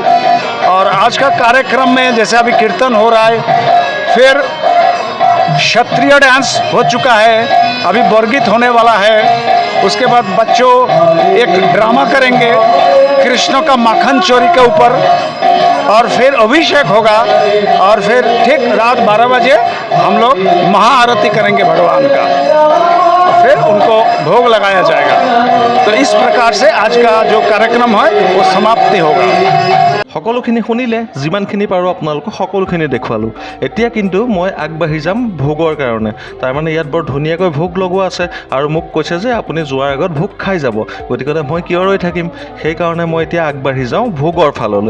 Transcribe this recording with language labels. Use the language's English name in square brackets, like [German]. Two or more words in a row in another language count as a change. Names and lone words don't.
[Hindi] और आज का कार्यक्रम में जैसे अभी कीर्तन हो रहा है, फिर क्षत्रिय डांस हो चुका है, अभी बरगीत होने वाला है, उसके बाद बच्चों एक ड्रामा करेंगे कृष्ण का माखन चोरी के ऊपर, और फिर अभिषेक होगा, और फिर ठीक रात 12 बजे हम लोग महाआरती करेंगे भगवान का, फिर उनको भोग लगाया जाएगा। तो इस प्रकार से आज का जो कार्यक्रम है वो समाप्ति होगा। [Assamese] সকলোখিনি শুনিলে, যিমানখিনি পাৰোঁ আপোনালোকক সকলোখিনি দেখুৱালোঁ। এতিয়া কিন্তু মই আগবাঢ়ি যাম ভোগৰ কাৰণে। তাৰমানে ইয়াত বৰ ধুনীয়াকৈ ভোগ লগোৱা আছে, আৰু মোক কৈছে যে আপুনি যোৱাৰ আগত ভোগ খাই যাব, গতিকে মই কিয় ৰৈ থাকিম, সেইকাৰণে মই এতিয়া আগবাঢ়ি যাওঁ ভোগৰ ফাললৈ।